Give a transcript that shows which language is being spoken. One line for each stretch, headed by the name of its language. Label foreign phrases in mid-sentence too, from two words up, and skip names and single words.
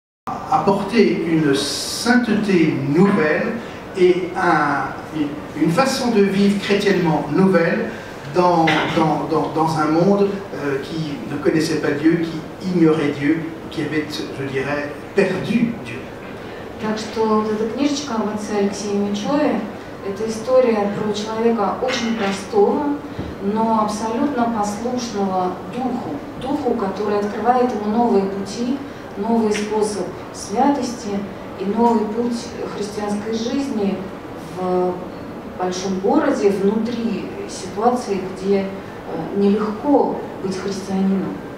French: apporter une sainteté nouvelle et une façon de vivre chrétiennement nouvelle dans un monde qui ne connaissait pas Dieu, qui ignorait Dieu, qui avait, je dirais, perdu Dieu.
Russian: Так что вот эта книжечка об отце Алексее Мечеве – это история про человека очень простого, но абсолютно послушного духу, который открывает ему новые пути, новый способ святости и новый путь христианской жизни в большом городе, внутри ситуации, где нелегко быть христианином.